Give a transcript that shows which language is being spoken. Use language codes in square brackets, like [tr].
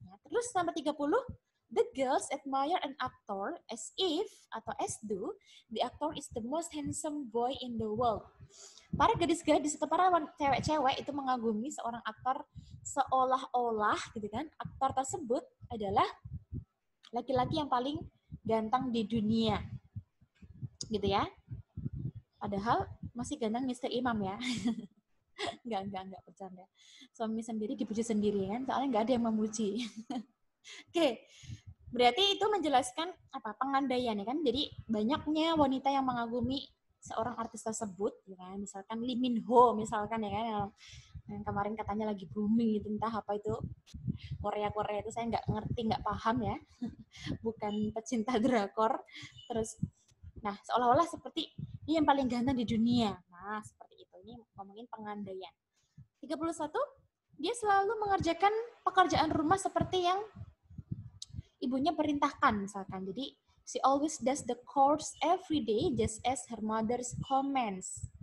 [en] Terus sampai 30, the girls admire an actor as if atau as though the actor is the most handsome boy in the world. [id] Para gadis-gadis atau para cewek-cewek itu mengagumi seorang aktor seolah-olah, gitu kan, aktor tersebut adalah laki-laki yang paling ganteng di dunia, gitu ya. Padahal masih ganteng Mr. Imam ya. Enggak, bercanda. Suami sendiri dipuji sendiri kan, soalnya nggak ada yang memuji. Oke, berarti itu menjelaskan pengandaian, ya kan. Jadi banyaknya wanita yang mengagumi seorang artis tersebut, ya kan. Misalkan Lee Min Ho, misalkan, ya kan, yang kemarin katanya lagi booming itu, entah apa itu Korea itu, saya nggak ngerti, nggak paham ya. Bukan pecinta drakor. Terus, nah seolah-olah seperti dia yang paling ganteng di dunia. Nah seperti itu. Ini ngomongin pengandaian. 31, dia selalu mengerjakan pekerjaan rumah seperti yang ibunya perintahkan, misalkan. [en] Jadi she always does the chores every day just as her mother's commands.